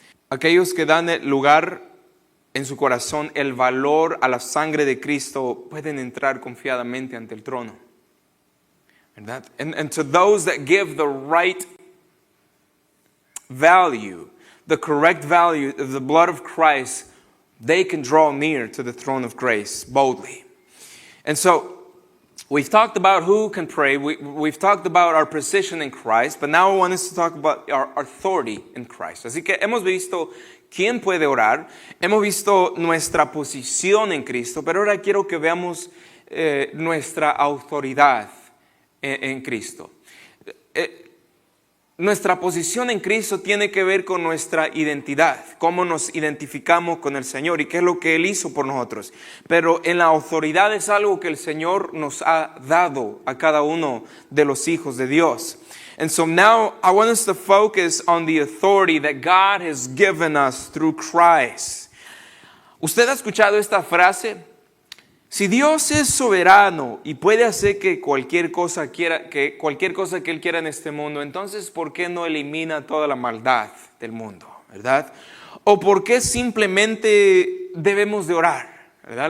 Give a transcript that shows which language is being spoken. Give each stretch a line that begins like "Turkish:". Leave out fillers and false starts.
Spanish: Aquellos que dan lugar en su corazón el valor a la sangre de Cristo pueden entrar confiadamente ante el trono, ¿verdad?
English: And to those that give the right value, the correct value of the blood of Christ, they can draw near to the throne of grace boldly. And so we've talked about who can pray. We've talked about our position in Christ, but now I want us to talk about our authority in Christ.
Spanish: Así que hemos visto quién puede orar, hemos visto nuestra posición en Cristo, pero ahora quiero que veamos nuestra autoridad en Cristo. Nuestra posición en Cristo tiene que ver con nuestra identidad, cómo nos identificamos con el Señor y qué es lo que Él hizo por nosotros. Pero en la autoridad es algo que el Señor nos ha dado a cada uno de los hijos de Dios.
English: And so now I want us to focus on the authority that God has given us through Christ.
Spanish: ¿Usted ha escuchado esta frase? Si Dios es soberano y puede hacer que cualquier cosa que Él quiera en este mundo, entonces ¿por qué no elimina toda la maldad del mundo? ¿Verdad? ¿O por qué simplemente debemos de orar? ¿Verdad?